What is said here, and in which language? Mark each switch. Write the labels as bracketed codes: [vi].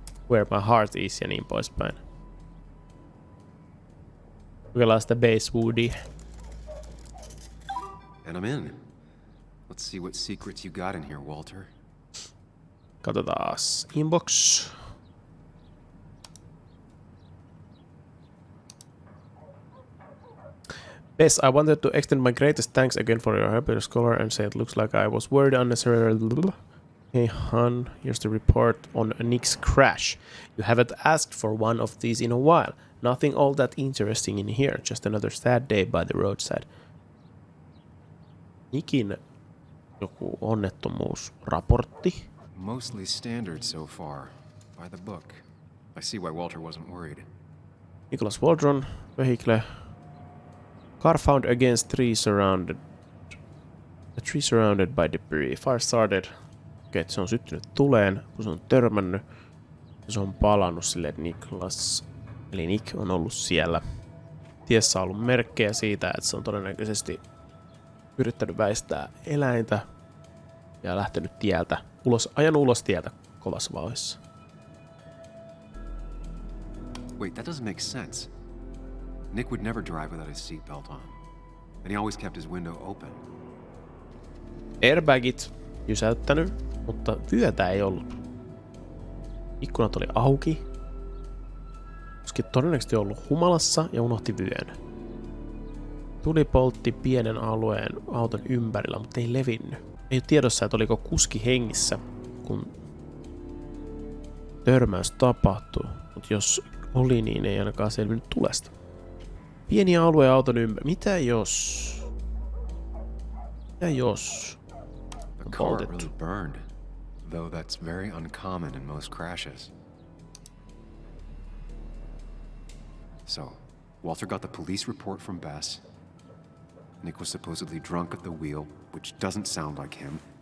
[en] Where my heart is [fi] ja niin poispäin. Kokeillaan sitä Basewoodia. [en] And I'm in. Let's see what secrets you got in here, Walter. [fi] Katsotaan. Inbox. [en] Bess, I wanted to extend my greatest thanks again for your help, scholar, and say it looks like I was worried unnecessarily. Hey, hon, here's the report on Nick's crash. You haven't asked for one of these in a while. Nothing all that interesting in here, just another sad day by the roadside. [fi] Nickin joku onnettomuusraportti. [en] Mostly standard so far. By the book. I see why Walter wasn't worried. Nicholas Waldron, vehicle. Car found against tree surrounded. A tree surrounded by debris. Fire started. [fi] Okei, se on syttynyt tuleen, kun se on törmännyt. Ja se on palannut sille, että Nicholas, eli Nick on ollut siellä. Tiessä on ollut merkkejä siitä, että se on todennäköisesti yrittänyt väistää eläintä ja lähtenyt tieltä, ajanut ulos tieltä kovassa vauhdissa. [en] Wait, that doesn't make sense. Nick would never drive without his seatbelt on. And he always kept his window open. [fi] Airbagit jysäyttänyt, mutta vyötä ei ollut. Ikkunat oli auki. Koski todennäköisesti ollut humalassa ja unohti vyön. Tuli poltti pienen alueen auton ympärillä, mutta ei levinnyt. Ei ole tiedossa, että oliko kuski hengissä, kun törmäys tapahtui. Mutta jos oli, niin ei ainakaan selvinnyt tulesta. Pieni alue auton ympärillä. Mitä jos? Mitä jos? [en] The car really burned, though that's very uncommon in most crashes. So, Walter got the police report from Bess. Nick was supposedly drunk at the wheel, which doesn't sound like him.